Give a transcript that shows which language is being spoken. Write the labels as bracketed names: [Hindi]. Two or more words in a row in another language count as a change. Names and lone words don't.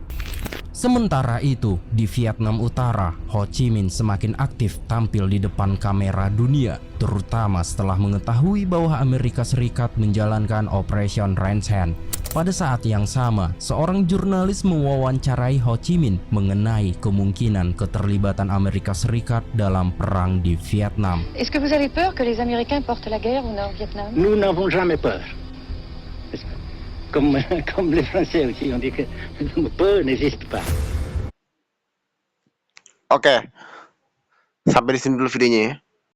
[Indonesian] Sementara itu, di Vietnam Utara, Ho Chi Minh semakin aktif tampil di depan kamera dunia, terutama setelah mengetahui bahwa Amerika Serikat menjalankan Operation Ranch Hand. Pada saat yang sama, seorang jurnalis mewawancarai Ho Chi Minh mengenai kemungkinan keterlibatan Amerika Serikat dalam perang di Vietnam. [French] Est-ce que vous avez peur que les Américains portent la guerre au Nord-Vietnam? Nous n'avons jamais peur. Comme les Français aussi, on dit que peur n'existe pas. [Indonesian] Oke, sampai di sini dulu videonya ya.